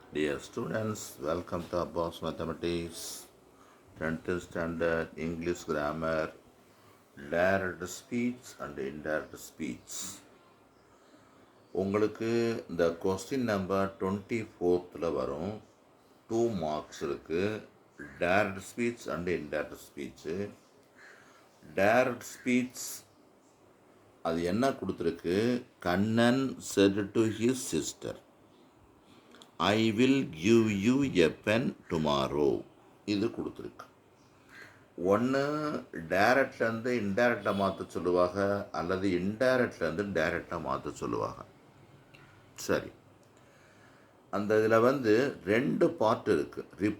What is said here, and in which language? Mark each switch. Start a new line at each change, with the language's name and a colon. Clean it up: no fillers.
English: Dear students, welcome to Abbas Mathematics, 10th Standard English Grammar, Direct Speech and Indirect Speech.
Tamil: உங்களுக்கு இந்த question number 24th வரும் 2 marks இருக்குது.
English: Direct speech and indirect speech.
Tamil: Direct speech அது என்ன கொடுத்துருக்கு?
English: Kannan said to his sister, I will give you a pen tomorrow.
Tamil: இது கொடுத்துருக்கு. ஒன்று டைரக்ட்லேருந்து இன்டைரக்டாக மாற்ற சொல்லுவாங்க, அல்லது இன்டைரக்ட்லேருந்து டைரக்டாக மாற்ற சொல்லுவாங்க. சரி, அந்த இதில் ரெண்டு பார்ட் இருக்குது.